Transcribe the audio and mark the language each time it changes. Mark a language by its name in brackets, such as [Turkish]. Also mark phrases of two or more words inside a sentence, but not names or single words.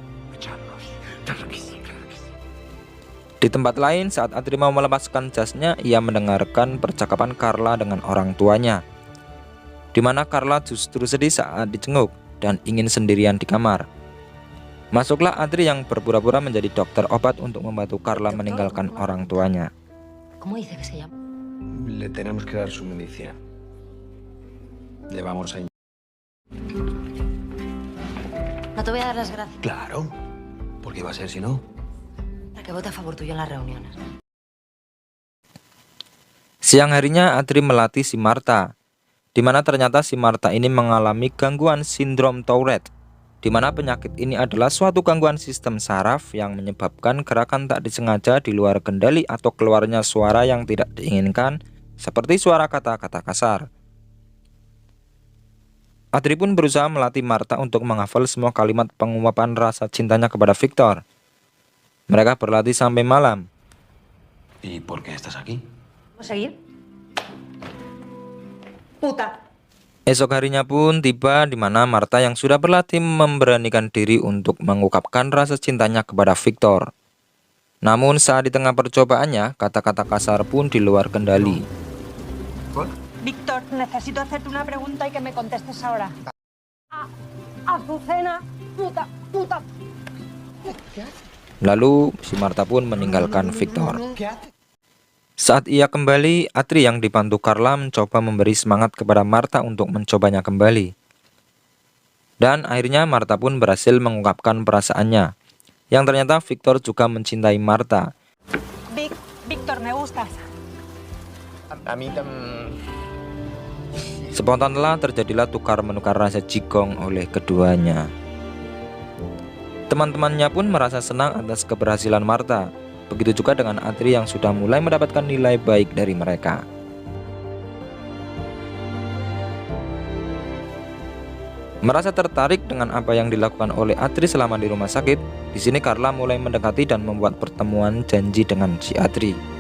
[Indonesian] Di tempat lain, saat Adri mau melepaskan jasnya, ia mendengarkan percakapan Carla dengan orang tuanya, di mana Carla justru sedih saat dijenguk dan ingin sendirian di kamar. Masuklah Adri yang berpura-pura menjadi dokter obat untuk membantu Carla meninggalkan orang tuanya. [Spanish] Le tenemos que dar su medicina. Le vamos a... No te voy a dar las gracias. Claro. ¿Por qué va a ser si no? Para que vote a favor tuyo en las reuniones. [Indonesian] Siang harinya Atri melatih si Martha, di mana ternyata si Martha ini mengalami gangguan sindrom Tourette, di mana penyakit ini adalah suatu gangguan sistem saraf yang menyebabkan gerakan tak disengaja di luar kendali atau keluarnya suara yang tidak diinginkan, seperti suara kata-kata kasar. Atri pun berusaha melatih Martha untuk menghafal semua kalimat pengungkapan rasa cintanya kepada Victor. Mereka berlatih sampai malam. [Spanish] ¿Y por qué estás aquí? ¿Vamos a seguir? Puta. [Indonesian] Esok harinya pun tiba di mana Martha yang sudah berlatih memberanikan diri untuk mengungkapkan rasa cintanya kepada Victor. Namun saat di tengah percobaannya, kata-kata kasar pun di luar kendali. [Spanish] Víctor, necesito hacerte una pregunta y que me contestes ahora. Azucena, puta, puta. [Indonesian] Lalu si Martha pun meninggalkan Victor. Saat ia kembali, Atri yang dibantu Carla mencoba memberi semangat kepada Martha untuk mencobanya kembali. Dan akhirnya Martha pun berhasil mengungkapkan perasaannya, yang ternyata Victor juga mencintai Martha. [Spanish] Víctor, me gustas. A mí [Indonesian] Spontanlah terjadilah tukar-menukar rasa jigong oleh keduanya. Teman-temannya pun merasa senang atas keberhasilan Martha. Begitu juga dengan Atri yang sudah mulai mendapatkan nilai baik dari mereka. Merasa tertarik dengan apa yang dilakukan oleh Atri selama di rumah sakit, di sini Carla mulai mendekati dan membuat pertemuan janji dengan si Atri.